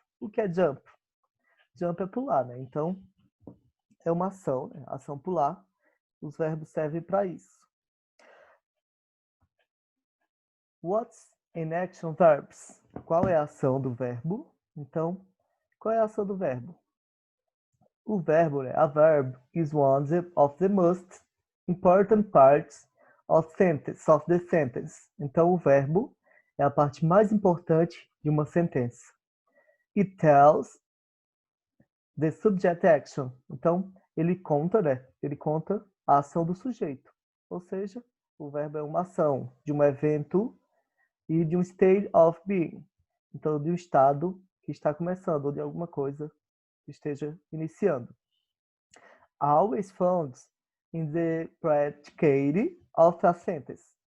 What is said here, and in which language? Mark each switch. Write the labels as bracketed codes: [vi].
[pt] O que é jump? Jump é pular, né? Então, é uma ação, né? Ação pular. Os verbos servem para isso. [en] What's in action verbs? [pt] Qual é a ação do verbo? Então, qual é a ação do verbo? O verbo, né? [en] A verb is one of the most important parts of the sentence. [pt] Então, o verbo é a parte mais importante de uma sentença. [en] It tells the subject action. [pt] Então, ele conta, né? Ele conta a ação do sujeito. Ou seja, o verbo é uma ação de um evento e de um [en] state of being. [pt] Então, de um estado que está começando, ou de alguma coisa que esteja iniciando. [en] Always found in the predicate of a sentence.